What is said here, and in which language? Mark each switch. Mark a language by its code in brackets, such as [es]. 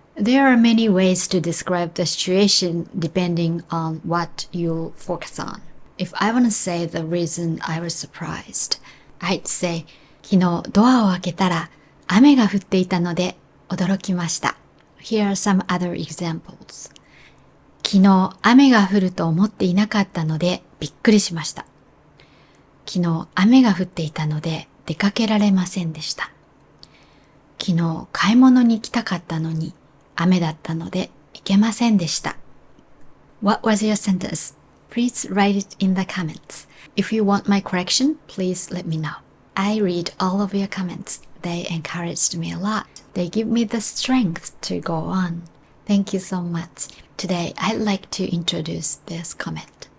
[en] There are many ways to describe the situation depending on what you focus on. If I want to say the reason I was surprised, I'd say [ja] 昨日ドアを開けたら雨が降っていたので驚きました. [en] Here are some other examples. [ja] 昨日雨が降ると思っていなかったのでびっくりしました. 昨日雨が降っていたので出かけられませんでした. 昨日買い物に行きたかったのに雨だったので行けませんでした. [en] What was your sentence? Please write it in the comments. If you want my correction, please let me know. I read all of your comments. They encouraged me a lot. They give me the strength to go on. Thank you so much. Today, I'd like to introduce this comment.